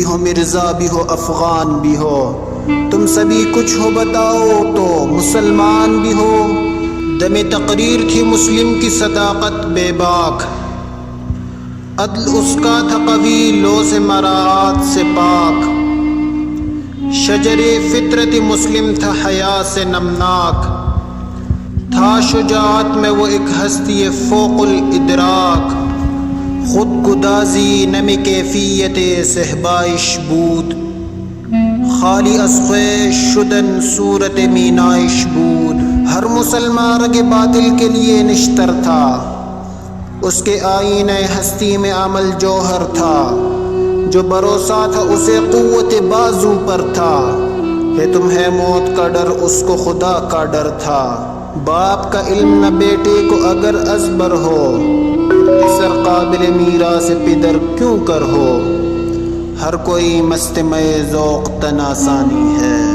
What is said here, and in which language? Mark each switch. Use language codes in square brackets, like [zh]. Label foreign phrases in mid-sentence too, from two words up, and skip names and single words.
[ur] ہو مرزا بھی ہو افغان بھی ہو، تم سبھی کچھ ہو بتاؤ تو مسلمان بھی ہو، دم تقریر تھی مسلم کی صداقت بے باک، عدل اس کا تھا قوی لو سے مراعات سے پاک، شجر فطرت مسلم تھا حیا سے نمناک، تھا شجاعت میں وہ ایک ہستی فوق الادراک، خود گدازی [fa] نم کیفیت صحبائش بود، خالی از خویش شدن صورت مینائش بود، [ur] ہر مسلمان رگ باطل کے لیے نشتر تھا، اس کے آئین ہستی میں عمل جوہر تھا، جو بھروسہ تھا اسے قوت بازو پر تھا، ہے تمہیں موت کا ڈر اس کو خدا کا ڈر تھا، باپ کا علم نہ بیٹے کو اگر ازبر ہو، اسر قابل میراث پدر کیوں کر ہو، ہر کوئی مستمع ذوق تناسانی ہے،